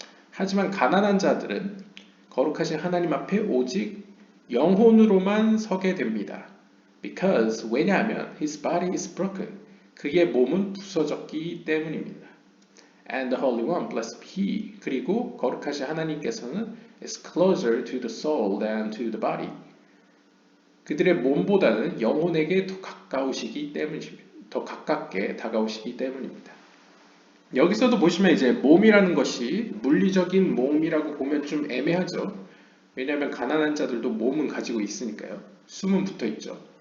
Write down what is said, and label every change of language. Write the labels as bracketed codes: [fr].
[ko] 하지만 가난한 자들은 거룩하신 하나님 앞에 오직 영혼으로만 서게 됩니다. [en] Because [ko] 왜냐하면 [en] his body is broken. [ko] 그의 몸은 부서졌기 때문입니다. [en] And the Holy One, blessed be He. [ko] 그리고 거룩하신 하나님께서는 [en] is closer to the soul than to the body. [ko] 그들의 몸보다는 영혼에게 더 가까우시기 때문입니다. 더 가깝게 다가오시기 때문입니다. 여기서도 보시면 이제 몸이라는 것이 물리적인 몸이라고 보면 좀 애매하죠. 왜냐하면 가난한 자들도 몸은 가지고 있으니까요. 숨은 붙어 있죠.